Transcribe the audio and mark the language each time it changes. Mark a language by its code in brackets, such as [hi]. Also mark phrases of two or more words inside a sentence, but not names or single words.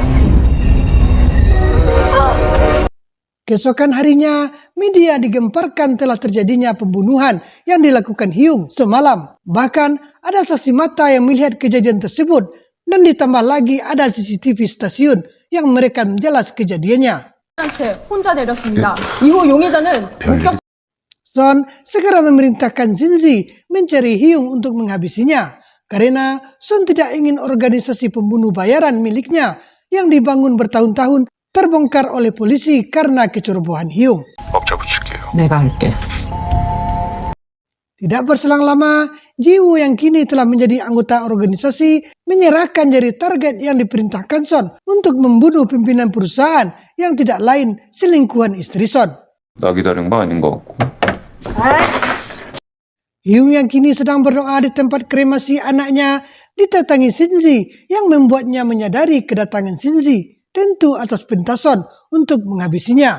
[id] Keesokan harinya, media digemparkan telah terjadinya pembunuhan yang dilakukan Hyung semalam. Bahkan ada saksi mata yang melihat kejadian tersebut, dan ditambah lagi ada CCTV stasiun yang merekam jelas kejadiannya. [ko] 혼자 내렸습니다. 이후 용의자는 [id] Son segera memerintahkan Shinji mencari Hyung untuk menghabisinya, karena Son tidak ingin organisasi pembunuh bayaran miliknya yang dibangun bertahun-tahun terbongkar oleh polisi karena kecerobohan Hyung. [ko] 업자 붙일게요. 내가 할게. [id] Tidak berselang lama, Jiwoo yang kini telah menjadi anggota organisasi menyerahkan jadi target yang diperintahkan Son untuk membunuh pimpinan perusahaan yang tidak lain selingkuhan istri Son. [ko] 나 기다린 거 아닌 것 같고. [id] Hyung yang kini sedang berdoa di tempat kremasi anaknya didatangi Shinji yang membuatnya menyadari kedatangan Shinji tentu atas perintah Son untuk menghabisinya.